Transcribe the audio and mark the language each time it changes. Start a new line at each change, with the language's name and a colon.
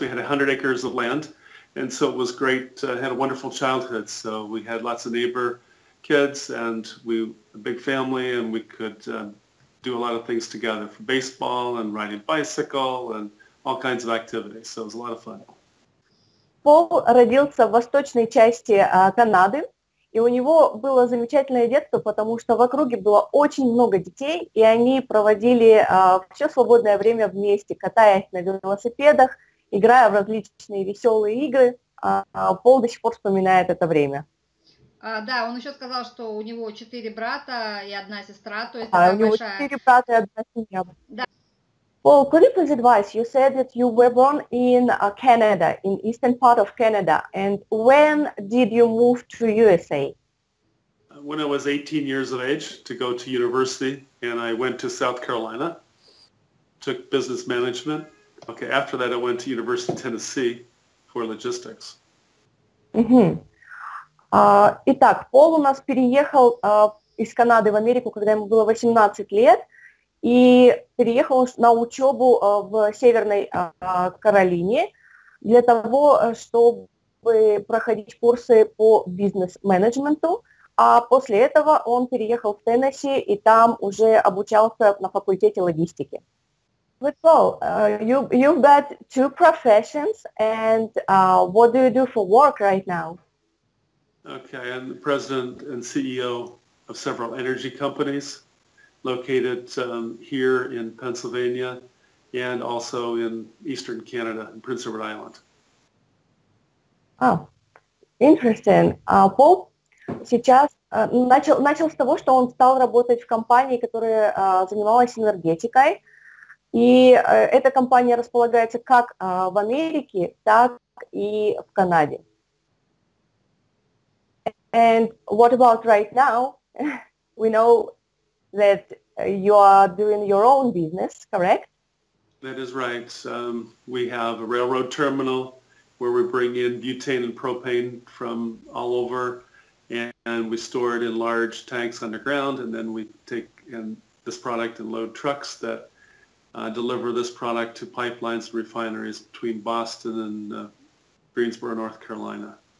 English: We had 100 acres of land. And so it was great. Had a wonderful childhood. So we had lots of neighbor kids and a big family, and we could do a lot of things together, for baseball and riding bicycle and all kinds of activities. So it was a lot of fun.
Russian: Пол родился в восточной части Канады, и у него было замечательное детство, потому что в округе было очень много детей, и они проводили все свободное время вместе, катаясь на велосипедах, играя в различные веселые игры. Пол до сих пор вспоминает это время. да, он еще сказал, что у него 4 брата и 1 сестра, то есть У такая него большая... 4 брата и 1 семья. Да.
English: Paul, could you please advise? You said that you were born in Canada, in eastern part of Canada, and when did you move to USA? When I was 18 years of age to go to university, and I went to South Carolina, took business management. Okay, after that I went to University of Tennessee for logistics.
Russian: Итак, Пол у нас переехал из Канады в Америку, когда ему было 18 лет, и переехал на учебу в Северной Каролине для того, чтобы проходить курсы по бизнес-менеджменту, а после этого он переехал в Теннесси и там уже обучался на факультете логистики.
English: But Paul, you've got 2 professions, and what do you do for work right now? Okay, I'm the president and CEO of several energy companies located here in Pennsylvania and also in eastern Canada, in Prince Edward Island. Oh, interesting.
Russian: Пол сейчас начал с того, что он стал работать в компании, которая занималась энергетикой. И эта компания располагается как в Америке, так и в Канаде.
English: And what about right now? We know that you are doing your own business, correct? That is right. We have a railroad terminal where we bring in butane and propane from all over, and we store it in large tanks underground, and then we take in this product and load trucks that deliver this product to pipelines and refineries between Boston and Greensboro, North Carolina.